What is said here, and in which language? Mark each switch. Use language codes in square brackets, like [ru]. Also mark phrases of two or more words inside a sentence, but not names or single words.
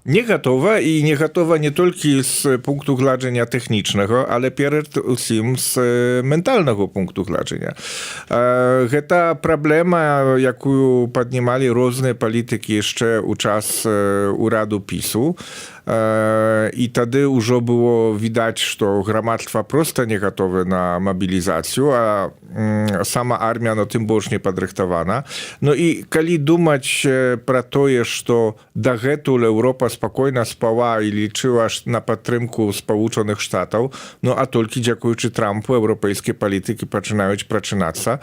[be] Не гатова, і не гатова не толькі з пункту гледжання тэхнічнага, але перад усім з ментальнага пункту гледжання. Гэта праблема, якую паднімалі розныя палітыкі яшчэ ў час ураду ПіС. PiSu. І тады ўжо было відаць, што грамадства проста не гатове на мабілізацыю, а сама армія, ну, тым больш не падрыхтавана. Ну і калі думаць пра тое, што дагэтуль Еўропа спакойна спала і лічыла на падтрымку Спалучаных Штатаў, ну а толькі дзякуючы Трампу еўрапейскія палітыкі пачынаюць прачынацца.